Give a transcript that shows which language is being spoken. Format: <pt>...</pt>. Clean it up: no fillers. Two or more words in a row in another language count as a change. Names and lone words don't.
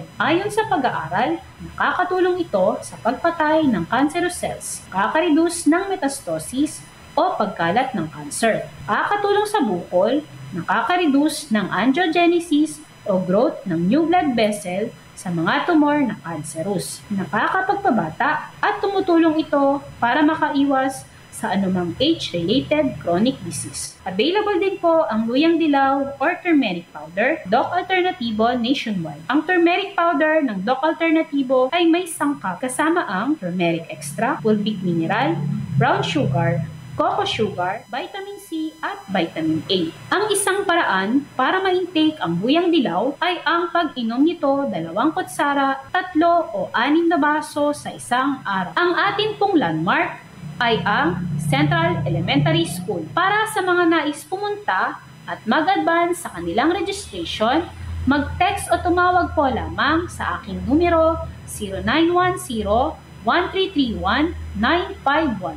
<tl>Ayon sa pag-aaral, nakakatulong ito sa pagpatay ng</tl> <en>cancerous cells,</en> <tl>nakaka-reduce ng metastasis o pagkalat ng cancer, nakakatulong sa bukol, nakaka-reduce ng angiogenesis o growth ng</tl> <en>new blood vessel</en> <tl>sa mga tumor na cancerous. Nakakapagpabata at tumutulong ito para makaiwas sa anumang</tl> <en>age-related chronic disease.</en> <tl>Available din po ang luyang dilaw or</tl> <en>turmeric powder,</en> <tl>Doc Alternativo nationwide. Ang</tl> <en>turmeric powder</en> <tl>ng Doc Alternativo ay may sangkap kasama ang</tl> <en>turmeric extra, fulvic mineral, brown sugar, cocoa sugar, vitamin C</en> <tl>at</tl> <en>vitamin A.</en> <tl>Ang isang paraan para ma-intake ang luyang dilaw ay ang pag-inom nito 2 kutsara, 3 o 6 na baso sa isang araw. Ang atin pong landmark ay ang Central Elementary School. Para sa mga nais pumunta at mag-advance sa kanilang registration, mag-text o tumawag po lamang sa aking numero 0910-1331-951.</tl>